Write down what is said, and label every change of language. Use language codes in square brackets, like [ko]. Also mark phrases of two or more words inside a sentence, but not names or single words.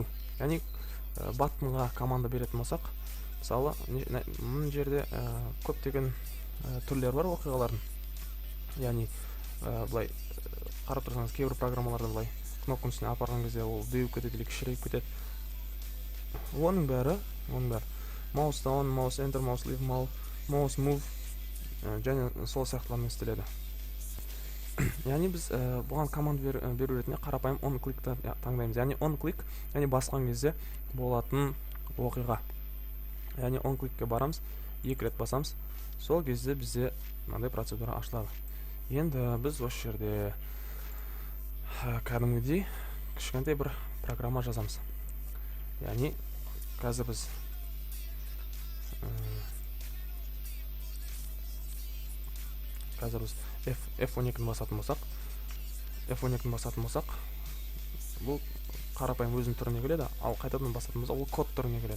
[kk] Яғни buttonға команда беретін болсақ, мысалы мына жерде көптеген түрлер бар оқиғалардың. Яғни былай қарап тұрсаңыз, кейбір программаларда былай кнопканың үстіне апарған кезде ол беуіп кетеді, кішірейіп кетеді. Оның бәрі [en] mouse down, mouse enter, mouse leave, mouse move [kk] және сол сияқтылармен істеледі. Яғни біз бұған команда беру ретінде қарапайым [en] on click- [kk] ті таңдаймыз. [en] Яғни on click, [kk] яғни басқан кезде болатын оқиға. Яғни [en] on click- [kk] ке барамыз, 2 рет басамыз, сол кезде бізде мынандай процедура ашылады. Енді біз осы жерде кәдімгідей кішкентай бір программа жазамыз. Яғни қазір біз F12-ні басатын болсақ, бұл қарапайым өзінің түріне келеді, ал қайтадан басатын болсақ, ол код түріне келеді.